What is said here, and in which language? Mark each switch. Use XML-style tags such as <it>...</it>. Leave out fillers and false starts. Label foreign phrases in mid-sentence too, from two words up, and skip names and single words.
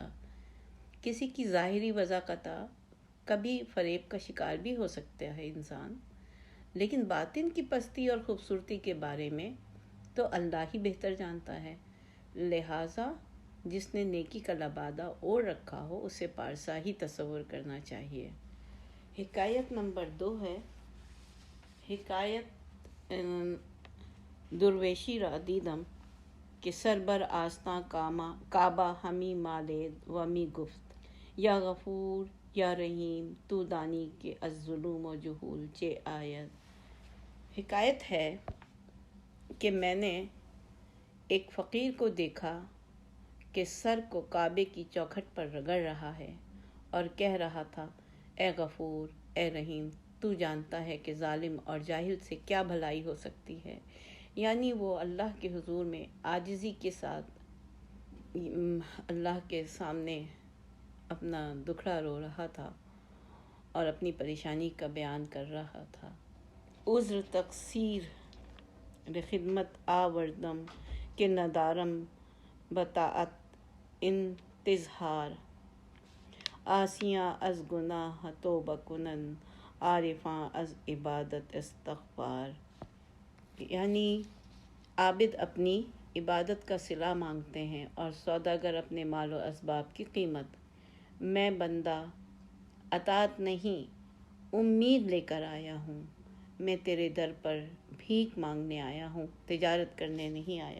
<ur>کسی کی ظاہری وضاقتہ کبھی فریب کا شکار بھی ہو سکتا ہے انسان، لیکن باطن کی پستی اور خوبصورتی کے بارے میں تو اللہ ہی بہتر جانتا ہے۔ لہٰذا جس نے نیکی کا لبادہ اوڑھ رکھا ہو اسے پارسا ہی تصور کرنا چاہیے۔ حکایت نمبر 2 ہے۔</ur> <fa>حکایت درویشی را دیدم کہ سر بر آستاں کعبہ ہمی مالید و می گفت</fa> <ar>یا غفور یا رحیم</ar> <fa>تو دانی کہ از ظلم و جہول چے آید۔</fa> <ur>حکایت ہے کہ میں نے ایک فقیر کو دیکھا کہ سر کو کعبے کی چوکھٹ پر رگڑ رہا ہے اور کہہ رہا تھا، اے غفور، اے رحیم، تو جانتا ہے کہ ظالم اور جاہل سے کیا بھلائی ہو سکتی ہے۔ یعنی وہ اللہ کے حضور میں عاجزی کے ساتھ اللہ کے سامنے اپنا دکھڑا رو رہا تھا اور اپنی پریشانی کا بیان کر رہا تھا۔</ur> <fa>عذر تقصیر خدمت آوردم کہ ندارم بطاعت انتظہار، آسیاں از گناہ توبہ کنن عارفاں از عبادت استغفار۔</fa> <ur>یعنی عابد اپنی عبادت کا صلہ مانگتے ہیں اور سوداگر اپنے مال و اسباب کی قیمت۔ میں بندہ اطاعت نہیں امید لے کر آیا ہوں، میں تیرے در پر بھیک مانگنے آیا ہوں، تجارت کرنے نہیں آیا۔</ur>